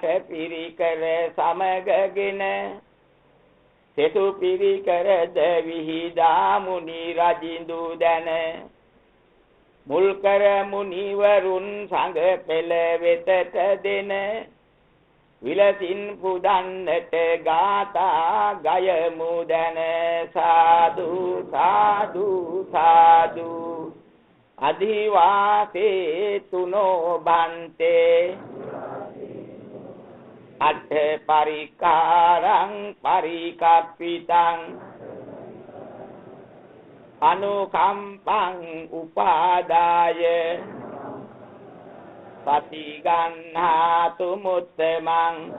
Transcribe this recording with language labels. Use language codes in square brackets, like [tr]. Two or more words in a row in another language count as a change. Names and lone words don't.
[si] පිරිකර සමගගෙන සෙසු පිරිකරද විහිදා මුනි රජිඳු දැන මුල් කර මුනිවරුන් සංඝ පෙළ වෙතට දෙන විලසින් පුදන්නට ගාථා ගයමු දැන සාදු සාදු සාදු [pi] අධිවාසේ තුනෝ බන්තේ අට පරිකාරං පරිකප්පිතං අනුකම්පං උපාදාය පටිගන්හාතු මුත්තමං